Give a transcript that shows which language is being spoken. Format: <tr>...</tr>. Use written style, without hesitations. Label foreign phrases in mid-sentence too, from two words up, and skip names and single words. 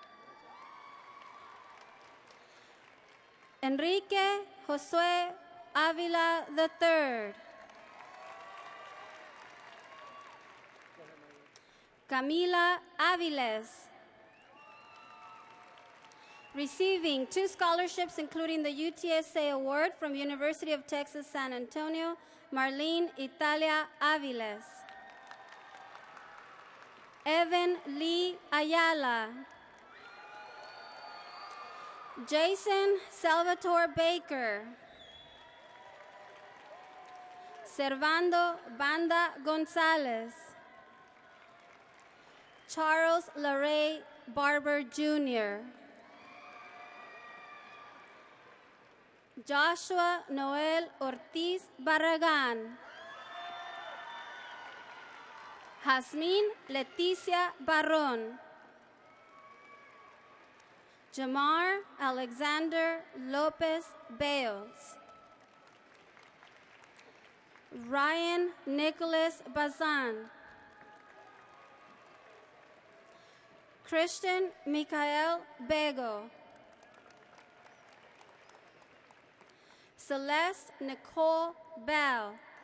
<en>Enrique Josue Avila III. Camila Aviles. Receiving 2 scholarships, including the UTSA Award from University of Texas San Antonio, Marlene Italia Aviles. Evan Lee Ayala. Jason Salvatore Baker. Servando Banda Gonzalez. Charles LaRay Barber Jr. Joshua Noel Ortiz Barragan. Jasmine Leticia Barron. Jamar Alexander Lopez Bales. Ryan Nicholas Bazan. Christian Mikael Bego. Celeste Nicole Bell.</en>